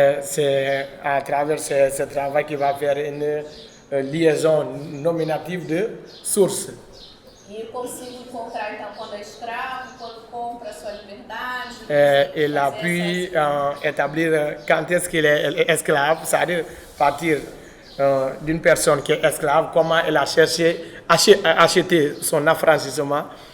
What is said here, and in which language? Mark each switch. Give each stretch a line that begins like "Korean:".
French: C'est à travers ce travail qui va faire une liaison nominative de sources.
Portuguese: E eu consigo encontrar, então, quando é escravo, quando compra a sua liberdade.
French: Il a pu établir quand est-ce qu'il est esclave, c'est-à-dire partir d'une personne qui est esclave, comment elle a cherché à acheter son affranchissement.